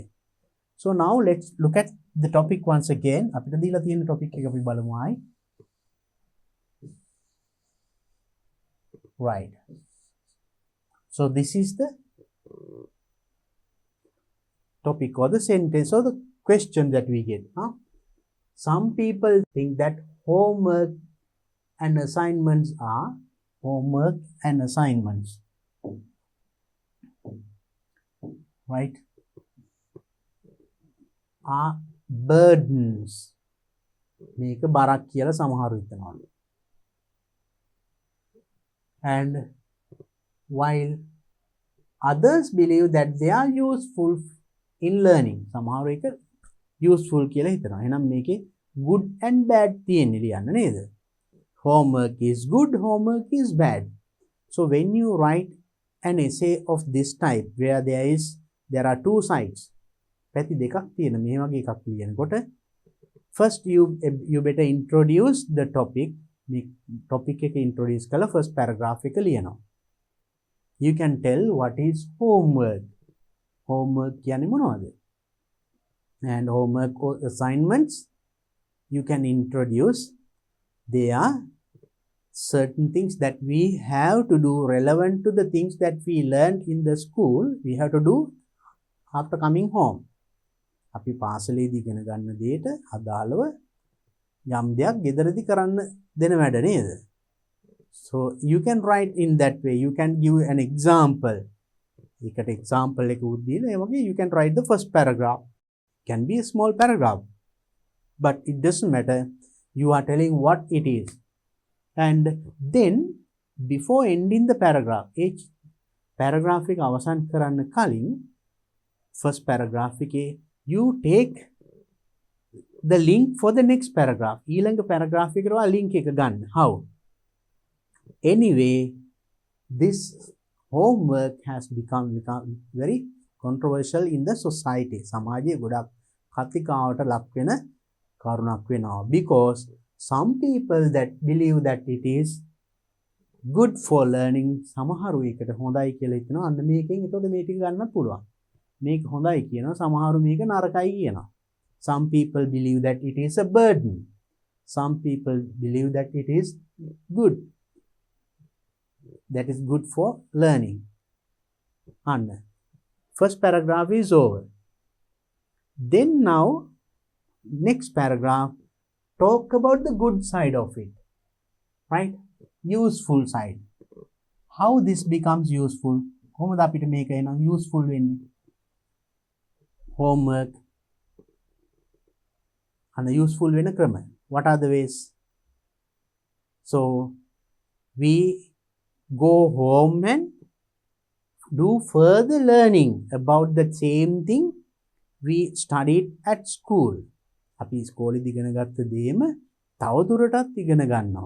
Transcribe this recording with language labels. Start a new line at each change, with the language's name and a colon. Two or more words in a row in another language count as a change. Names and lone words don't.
English: So now let's look at the topic once again.
Sinhala: අපිට දීලා තියෙන topic එක අපි බලමු ආයි.
English: Right. So this is the topic or the sentence or the question that we get. Some people think that homework and assignments are right, are burdens.
Sinhala: මේක බරක් කියලා සමහරු හිතනවා.
English: And while others believe that they are useful in learning.
Sinhala: සමහරු එක useful කියලා හිතනවා. එහෙනම් මේකේ
English: good and bad
Sinhala: තියෙන්නේ ලියන්න නේද?
English: Homework is good, homework is bad. So when you write an essay of this type where there are two sides,
Sinhala: පැති දෙකක් තියෙන මේ වගේ එකක් ලියනකොට
English: first you better introduce the topic.
Sinhala: මේ topic එක introduce කළා
English: first paragraph
Sinhala: එක ලියනවා.
English: You can tell what is homework.
Sinhala: Homework කියන්නේ මොනවද?
English: And homework or assignments you can introduce. They are certain things that we have to do relevant to the things that we learned in the school. We have to do after coming home.
Sinhala: අපි පාසලේදී ඉගෙන ගන්න දේට අදාළව යම් දෙයක් ගෙදරදී කරන්න දෙන වැඩ නේද?
English: So you can write in that way. You can give an example.
Sinhala: එකට example එකකුත් දීලා ඒ වගේ
English: you can write the first paragraph. Can be a small paragraph, but it doesn't matter. You are telling what it is. And then before ending the paragraph, each paragraph
Sinhala: එක අවසන් කරන්න කලින්
English: first paragraph එකේ you take the link for the next paragraph.
Sinhala: ඊළඟ paragraph එකට ඔයා link එක ගන්න.
English: How? Anyway, this homework has become very controversial in the society.
Sinhala: සමාජයේ ගොඩක් කතිකාවට ලක් වෙන කරුණක් වෙනවා.
English: Because some people that believe that it is good for learning,
Sinhala: සමහරු ඒකට හොඳයි කියලා හිතනවා. අන්න මේකෙන් එතකොට මේ ටික ගන්නත් පුළුවන්. මේක හොඳයි කියනවා, සමහරු මේක නරකයි කියනවා.
English: Some people believe that it is a burden. Some people believe that it is good. That is good for learning. And first paragraph is over. Then now, next paragraph, talk about the good side of it. Right? Useful side. How this becomes useful?
Sinhala: කොහොමද අපිට මේක එනම් useful වෙන්නේ?
English: Homework and useful
Sinhala: වෙන ක්‍රම.
English: What are the ways? So, we go home and do further learning about the same thing we studied at school.
Sinhala: අපි ඉස්කෝලේදී ඉගෙන ගත්ත දේම තවදුරටත් ඉගෙන ගන්නවා.